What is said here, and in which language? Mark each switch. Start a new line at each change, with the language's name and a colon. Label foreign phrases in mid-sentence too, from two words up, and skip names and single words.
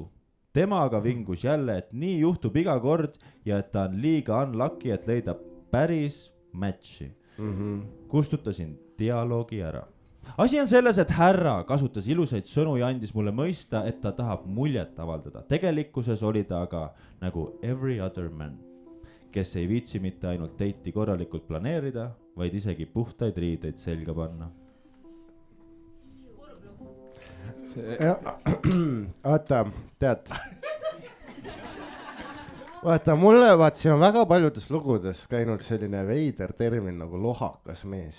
Estonian: Tema aga vingus jälle, et nii juhtub iga kord ja et ta on liiga unlucky, et leida päris matchi. Kustutasin dialoogi ära. Asi on selles, et härra kasutas ilusaid sõnu ja andis mulle mõista, et ta tahab muljet avaldada. Tegelikkuses oli ta aga nagu
English: every other man,
Estonian: kes ei viitsi mitte ainult teiti korralikult planeerida, vaid isegi puhtaid riideid selga panna. Vaata, tead. Vaata, mulle siin on väga paljudes lugudes käinud selline veider termin nagu lohakas mees.